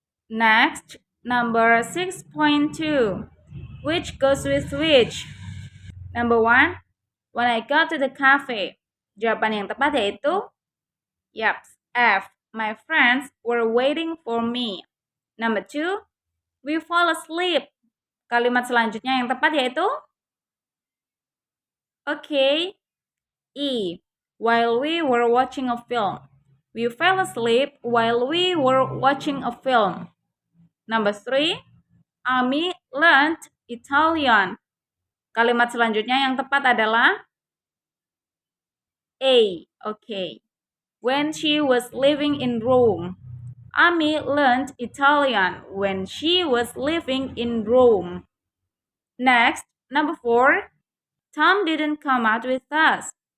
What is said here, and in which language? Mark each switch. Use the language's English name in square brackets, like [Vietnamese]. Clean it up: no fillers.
[English] Next, number 6.2. Which goes with which? Number 1, when I got to the cafe. [Indonesian] Jawaban yang tepat yaitu F. [English] My friends were waiting for me. Number 2, we fall asleep. [Indonesian] Kalimat selanjutnya yang tepat yaitu E. [English] While we were watching a film. We fell asleep while we were watching a film. Number 3, Ami learned Italian. [Indonesian] Kalimat selanjutnya yang tepat adalah A. [English] When she was living in Rome. Ami learned Italian when she was living in Rome. Next, number 4, Tom didn't come out with us.